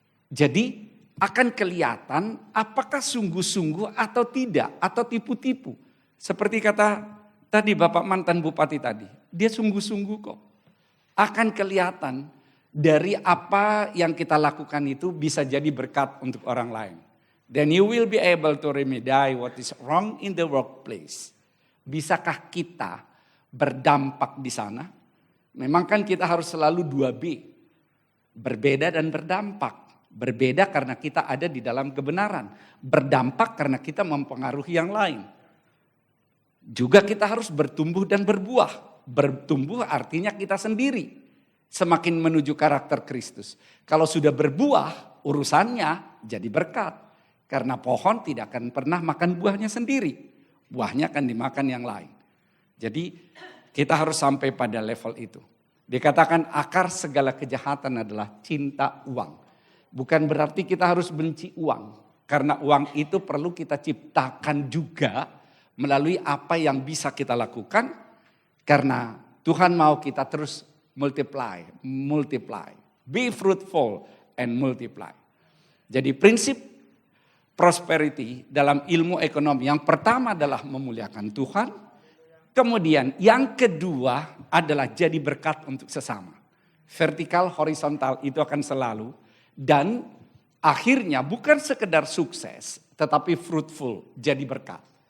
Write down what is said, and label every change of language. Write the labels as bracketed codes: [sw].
[id] Jadi akan kelihatan apakah sungguh-sungguh atau tidak, atau tipu-tipu. Seperti kata tadi Bapak mantan Bupati tadi, dia sungguh-sungguh kok. Akan kelihatan dari apa yang kita lakukan itu bisa jadi berkat untuk orang lain. [en] Then you will be able to remedy what is wrong in the workplace. [id] Bisakah kita berdampak di sana? Memang kan kita harus selalu 2B. Berbeda dan berdampak. Berbeda karena kita ada di dalam kebenaran. Berdampak karena kita mempengaruhi yang lain. Juga kita harus bertumbuh dan berbuah. Bertumbuh artinya kita sendiri. Semakin menuju karakter Kristus. Kalau sudah berbuah, urusannya jadi berkat. Karena pohon tidak akan pernah makan buahnya sendiri. Buahnya akan dimakan yang lain. Jadi kita harus sampai pada level itu. Dikatakan akar segala kejahatan adalah cinta uang. Bukan berarti kita harus benci uang. Karena uang itu perlu kita ciptakan juga melalui apa yang bisa kita lakukan. Karena Tuhan mau kita terus multiply. [en] Be fruitful and multiply. [id] Jadi prinsip prosperity dalam ilmu ekonomi yang pertama adalah memuliakan Tuhan. Kemudian yang kedua adalah jadi berkat untuk sesama. Vertikal, horizontal itu akan selalu. Dan akhirnya bukan sekedar sukses, tetapi fruitful, jadi berkat.